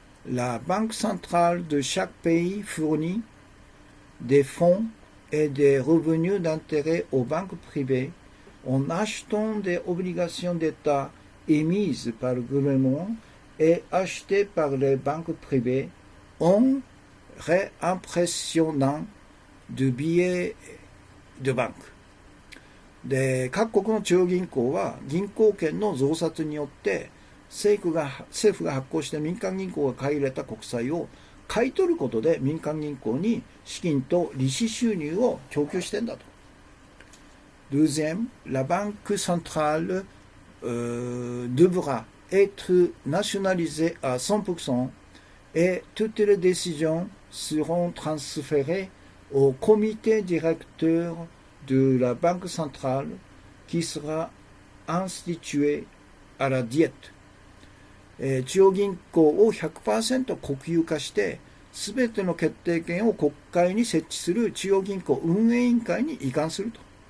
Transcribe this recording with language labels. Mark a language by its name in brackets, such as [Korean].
[French] La Banque centrale de chaque pays fournit des fonds et des revenus d'intérêt aux banques privées en achetant des obligations d'État émises par le gouvernement et achetées par les banques privées en réimpressionnant de billets de banque。 [Japanese] で、各国の中央銀行は銀行券の増刷によって政府が発行して民間銀行が買い入れた国債を買い取ることで民間銀行に資金と利子収入を供給してんだと。 [French] Deuxième, la Banque centrale devra être nationalisée à 100% et toutes les décisions seront transférées au comité directeur de la Banque centrale qui sera institué à la diète。 [Japanese] 中央銀行を 100% 国有化して、すべての決定権を国会に設置する中央銀行運営委員会に移管すると。